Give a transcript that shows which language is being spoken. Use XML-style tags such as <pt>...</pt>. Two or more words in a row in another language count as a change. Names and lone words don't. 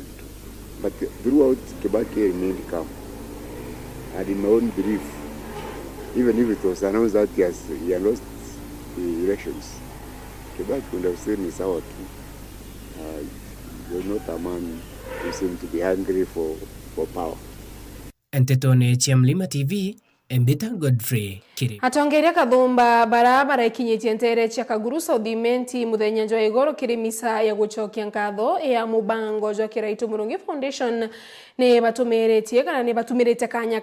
<en>But throughout, Kibaki remained calm. And in my own belief, even if it was announced that he had lost the elections, Kibaki would have said it's our too. You're not a man who seems to be hungry for power.</en> <mer>Entetone cia Mlima TV, Embita Godfrey Kiri. Atongeria kathumba barabara ikinyitie ntere cia Kaguru Southimenti muthenya jwa igoro kiri misa ya gucokia nkatho ya mubango jwa Kiraitu Murungi Foundation ne batumiretie kana ne batumirite kanya</mer>